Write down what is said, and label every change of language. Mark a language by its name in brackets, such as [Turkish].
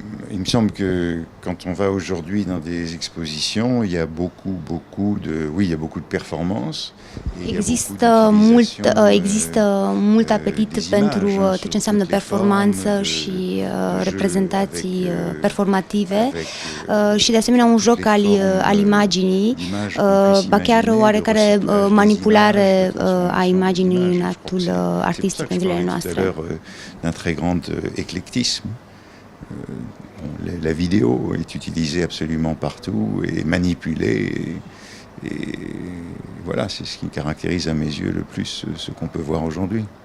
[French] Il me semble que quand on va aujourd'hui dans des expositions, il y a beaucoup de performances. [Romanian] Există mult apetit pentru tot ce înseamnă performanță și reprezentații performative și de asemenea un joc al imaginii, ba chiar oarecare manipulare a imaginii în actul artistic în zilele noastre. [French] Un très grand éclectisme. La vidéo est utilisée absolument partout et manipulée et voilà, c'est ce qui caractérise à mes yeux le plus ce qu'on peut voir aujourd'hui.